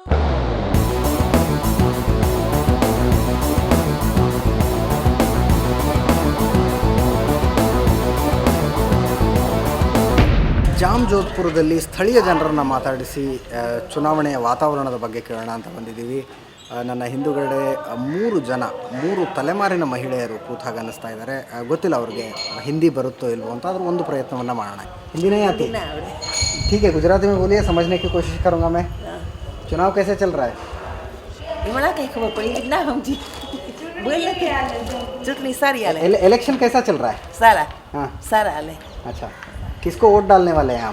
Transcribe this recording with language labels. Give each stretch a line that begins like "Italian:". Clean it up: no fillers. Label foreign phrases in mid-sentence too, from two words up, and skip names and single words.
Kannada: ಜಾಮ್ ಜೋಧ್ಪುರದಲ್ಲಿ ಸ್ಥಳೀಯ ಜನರನ್ನು ಮಾತಾಡಿಸಿ ಚುನಾವಣೆಯ ವಾತಾವರಣದ ಬಗ್ಗೆ ಕೇಳೋಣ ಅಂತ ಬಂದಿದ್ದೀವಿ. ನನ್ನ ಹಿಂದುಗಡೆ ಮೂರು ತಲೆಮಾರಿನ ಮಹಿಳೆಯರು ಕೂತಾಗ ಅನ್ನಿಸ್ತಾ ಇದ್ದಾರೆ. ಗೊತ್ತಿಲ್ಲ ಅವ್ರಿಗೆ ಹಿಂದಿ ಬರುತ್ತೋ ಇಲ್ವೋ ಅಂತ, ಆದರೂ ಒಂದು ಪ್ರಯತ್ನವನ್ನು ಮಾಡೋಣ. ಹಿಂದಿನೇ ಆತಿ
Hindi: ठीक है, गुजराती में बोलिए, समझने की कोशिश करूँगा मैं. चुनाव कैसे चल रहा है? इलेक्शन कैसा चल रहा है? सारा. हाँ सारा हाल है. अच्छा, किसको वोट डालने वाले हैं आप?